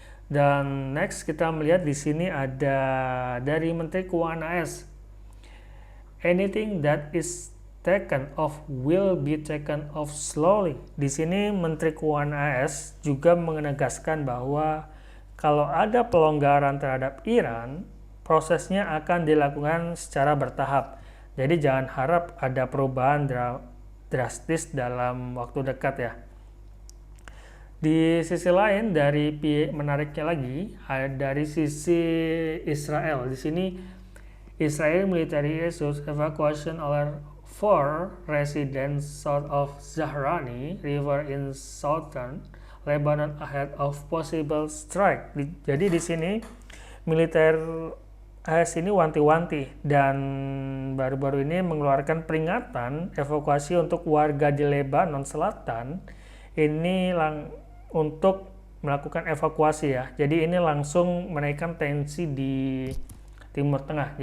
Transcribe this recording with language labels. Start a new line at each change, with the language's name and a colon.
Indonesian: Dan next kita melihat di sini ada dari Menteri Keuangan AS.
English: Anything that is taken off will be taken off slowly.
Indonesian: Di sini Menteri Keuangan AS juga menegaskan bahwa kalau ada pelonggaran terhadap Iran, prosesnya akan dilakukan secara bertahap. Jadi jangan harap ada perubahan drastis dalam waktu dekat ya. Di sisi lain, menariknya lagi, dari sisi Israel. Di sini
English: Israel military issues evacuation order for residents south of Zahrani River in southern Lebanon ahead of possible strike.
Indonesian: Jadi di sini militer AS ini wanti-wanti dan baru-baru ini mengeluarkan peringatan evakuasi untuk warga di Lebanon Selatan ini untuk melakukan evakuasi ya. Jadi ini langsung menaikkan tensi di Timur Tengah.